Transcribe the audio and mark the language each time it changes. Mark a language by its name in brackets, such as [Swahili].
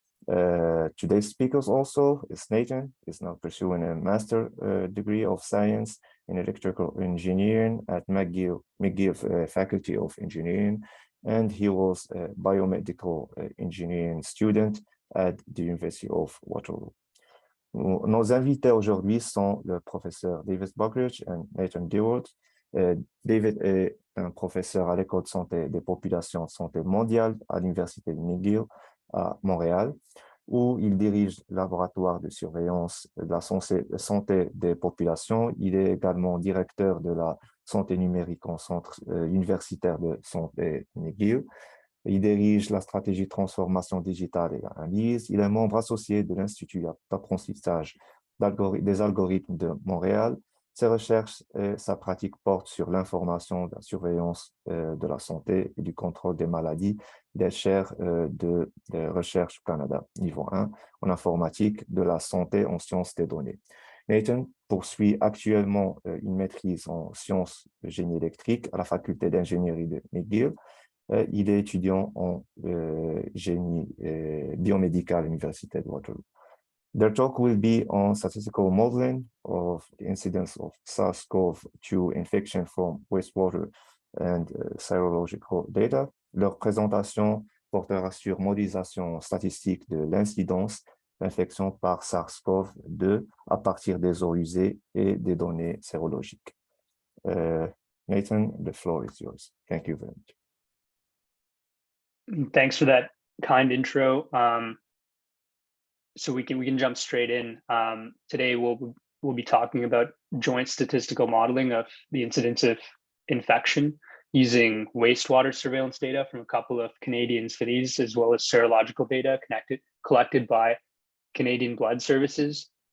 [English] Today's speakers also is Nathan, is now pursuing a master degree of science in electrical engineering at McGill Faculty of Engineering, and he was a biomedical engineering student at the University of Waterloo. [French] Nos invités aujourd'hui sont le professeur David Buckridge et Nathan Duarte. David est un professeur à l'École de santé des populations de santé mondiale à l'Université de McGill à Montréal, où il dirige le laboratoire de surveillance de la santé des populations. Il est également directeur de la santé numérique en centre universitaire de santé McGill. Il dirige la stratégie de transformation digitale et analyse. Il est membre associé de l'Institut d'apprentissage des algorithmes de Montréal. Ses recherches et sa pratique portent sur l'information, la surveillance de la santé et du contrôle des maladies, des chaires de recherche Canada, niveau 1, en informatique, de la santé en sciences des données. Nathan poursuit actuellement une maîtrise en sciences de génie électrique à la faculté d'ingénierie de McGill. Il est étudiant en génie biomédical à l'Université de Waterloo. [English] Their talk will be on statistical modeling of the incidence of SARS-CoV-2 infection from wastewater and serological data. [French] Leur présentation portera sur modélisation statistique de l'incidence d'infection par SARS-CoV-2 à partir des eaux usées et des données sérologiques. [English] Nathan, the floor is yours. Thank you very much. Thanks for that kind intro. So we can jump straight in. Today we'll be talking about joint statistical modeling of the incidence of infection using wastewater surveillance data from a couple of Canadian cities, as well as serological data collected by Canadian Blood Services.